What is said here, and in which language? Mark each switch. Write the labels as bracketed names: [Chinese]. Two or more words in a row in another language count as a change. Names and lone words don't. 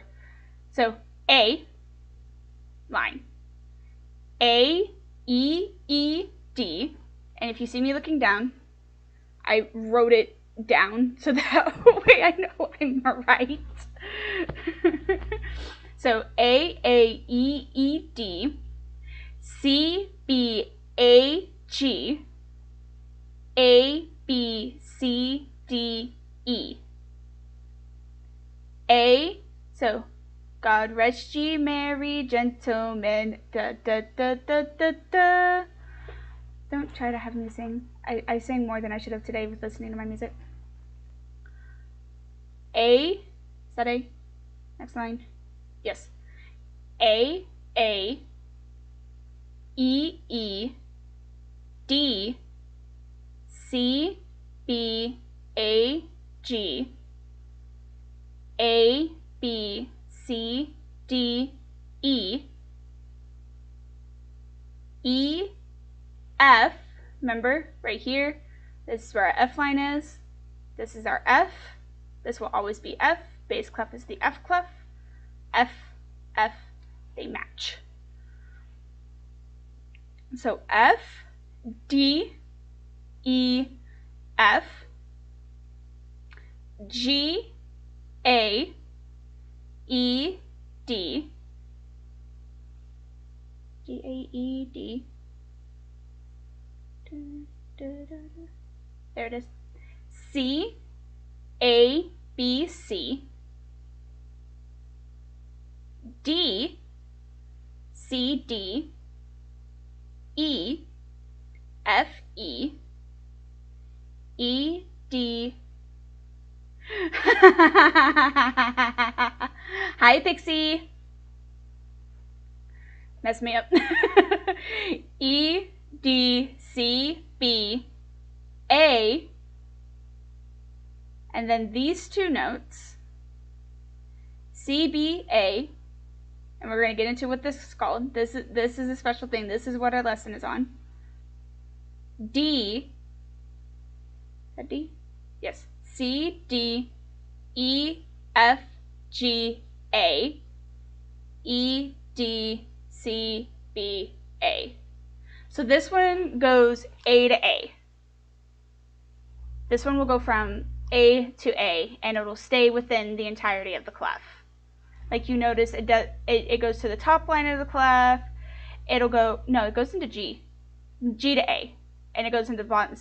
[English] So A, line. A, E, E, D. And if you see me looking down, I wrote it down so that way I know I'm right. So A, E, E, D. C, B, A, G. A, B, C, D, E. A, so God rest ye merry gentlemen, da da da da da da. Don't try to have me sing. I sang more than I should have today with listening to my music. A, is that A? Next line. Yes. A, E, E, D, C, B, A, G, A, B, C, D, E, E, F, remember, right here, this is where our F line is, this is our F, this will always be F, bass clef is the F clef, F, F, they match. So F, D, E, F, G, A, E, D, G, A, E, D. There it is. C, A, B, C, D, C, D, E, F, E, E, D. Hi, Pixie. Mess me up. E, D, C, B, A, and then these two notes, C, B, A, and we're going to get into what this is called. This is a special thing. This is what our lesson is on. D, is that D? Yes. C, D, E, F, G, A, E, D, C, B, A. So this one goes A to A. This one will go from A to A, and it'll stay within the entirety of the clef. Like you notice, it goes to the top line of the clef. It goes into G to A, and it goes into the bottom.